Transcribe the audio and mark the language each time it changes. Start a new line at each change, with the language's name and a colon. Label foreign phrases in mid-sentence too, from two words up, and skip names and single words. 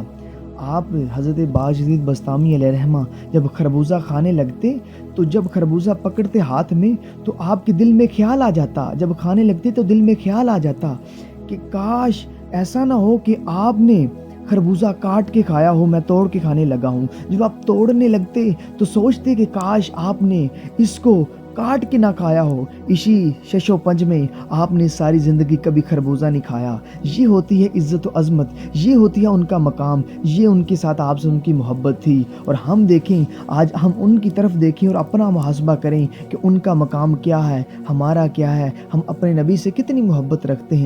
Urdu: آپ حضرت باجزید بسطامی علیہ رحمہ جب خربوزہ کھانے لگتے تو جب خربوزہ پکڑتے ہاتھ میں تو آپ کے دل میں خیال آ جاتا، جب کھانے لگتے تو دل میں خیال آ جاتا کہ کاش ایسا نہ ہو کہ آپ نے خربوزہ کاٹ کے کھایا ہو، میں توڑ کے کھانے لگا ہوں۔ جب آپ توڑنے لگتے تو سوچتے کہ کاش آپ نے اس کو کاٹ کے نہ کھایا ہو۔ اسی شش و پنج میں آپ نے ساری زندگی کبھی خربوزہ نہیں کھایا۔ یہ ہوتی ہے عزت و عظمت، یہ ہوتی ہے ان کا مقام، یہ ان کے ساتھ آپ سے ان کی محبت تھی۔ اور ہم دیکھیں، آج ہم ان کی طرف دیکھیں اور اپنا محاسبہ کریں کہ ان کا مقام کیا ہے، ہمارا کیا ہے، ہم اپنے نبی سے کتنی محبت رکھتے ہیں۔